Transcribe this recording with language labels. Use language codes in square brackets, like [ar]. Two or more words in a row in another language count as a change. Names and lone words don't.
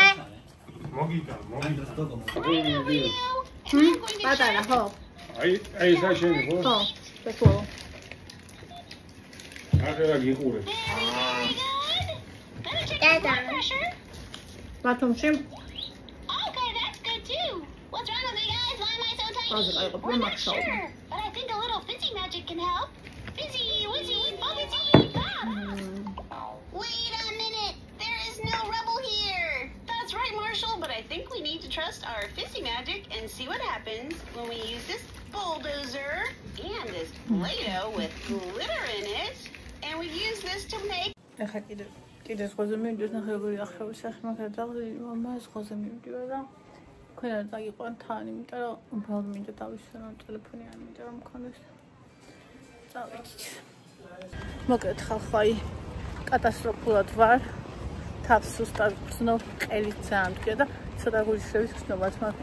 [ka] მოგიდა. პატარა, ხო. აი საშენი ხო? ხო, ბეთო. ახლა გიყურე. დედა. ბათუმში. [en] Okay, that's good too. What's wrong with you guys? Why am I so tiny? Sure, but I think a little fizzy magic can help. Fizzy, wizzy, bubblety, pop. Wait a minute. There is no rubble here. That's right, Marshall, but I think we need to trust our fizzy magic and see what happens when we use this bulldozer and this Play-Doh with glitter in it. And we use this to make [ka] ეხა კიდე ზღვაზე მივიდეთ ნახევარი ახლა სახე მაგარ დაღლილი მამა ზღვაზე მივიდიო და თქვენ არ წაგიყვან თან იმიტომ რომ უბრალოდ მინდა დავისვენო ტელეფონი არ მინდა რომ მქონდეს წავიდით მოკლედ ხალხო აი კატასტროფულად ვარ თავს სუსტად ვცნობ, ყელით ძალიან მდგია და ცოტა გულისხმობის გრძნობაც მაქვს.